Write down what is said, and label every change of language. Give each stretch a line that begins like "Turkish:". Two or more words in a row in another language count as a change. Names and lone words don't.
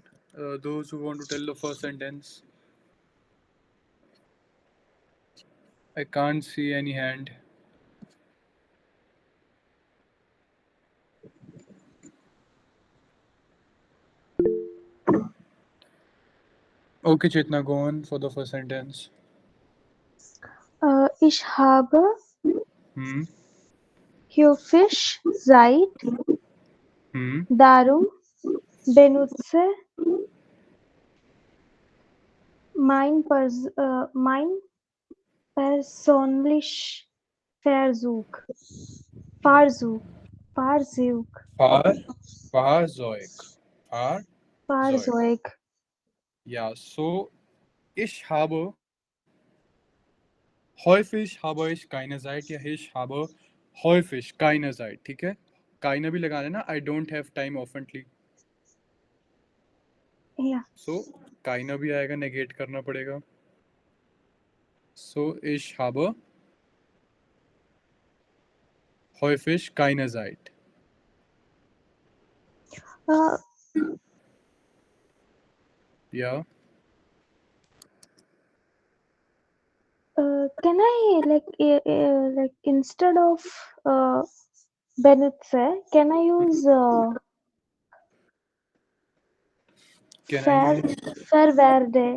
English: Those who want to tell the first sentence. I can't see any hand. Okay, Chetna, go on for the first sentence.
German: Ich habe Hmm. Heufisch Zeit, Hmm. darum benutze mein persönlich Versuch. Versuch. Fahrzeug. Fahrzeug. Ja, so ich habe häufig habe ich keine Zeit या ich habe häufig keine Zeit,
Hindi: ठीक है? keine भी लगा लेना,
English: I don't have time oftenly. Yeah.
Hindi: So keine भी आएगा, negate करना पड़ेगा.
German: So ich habe häufig keine Zeit. Ja.
English: Can I like instead of benutze, can I use Can I use
German: verwerde?